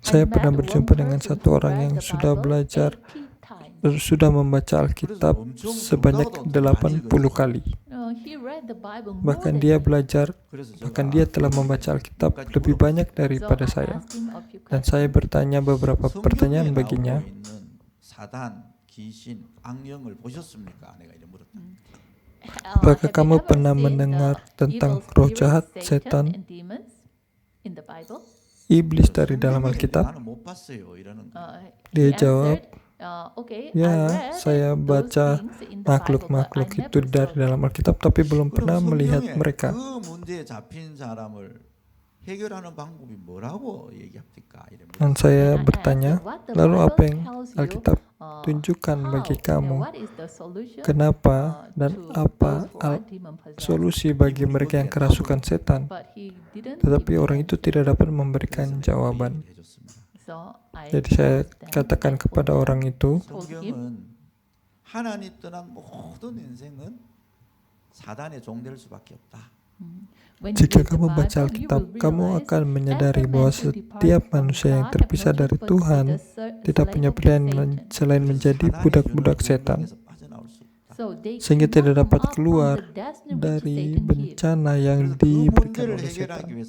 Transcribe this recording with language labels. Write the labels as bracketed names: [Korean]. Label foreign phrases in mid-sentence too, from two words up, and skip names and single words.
[Indonesian] Saya pernah berjumpa dengan satu orang yang sudah membaca Alkitab sebanyak 80 kali. Bahkan dia telah membaca Alkitab lebih banyak daripada saya. Dan saya bertanya beberapa pertanyaan baginya. [Korean] 사단, 귀신, 악령을 보셨습니까? 내가 이래 물었다. [Indonesian] Apakah kamu pernah mendengar tentang roh jahat, setan, iblis dari dalam Alkitab? [Korean] 나는 못 봤어요. 이러는 거. [Indonesian] Dia jawab, ya, saya baca makhluk-makhluk itu dari dalam Alkitab, tapi belum pernah melihat mereka. [Korean] 그 문제에 잡힌 사람을 해결하는 방법이 뭐라고 얘기합니까? 이래 물었어요. [Indonesian] Dan saya bertanya, lalu apa yang Alkitab tunjukkan bagi kamu? Kenapa dan apa solusi bagi mereka yang kerasukan setan? Tetapi orang itu tidak dapat memberikan jawaban. Jadi saya katakan kepada orang itu, [Korean] 성경은 하나님 떠난 모든 인생은 사단의 종될 수밖에 없다. [Indonesian] jika kamu baca Alkitab, kamu akan menyadari bahwa setiap manusia yang terpisah dari Tuhan tidak punya pilihan selain menjadi budak-budak setan, sehingga tidak dapat keluar dari bencana yang diberikan oleh setan.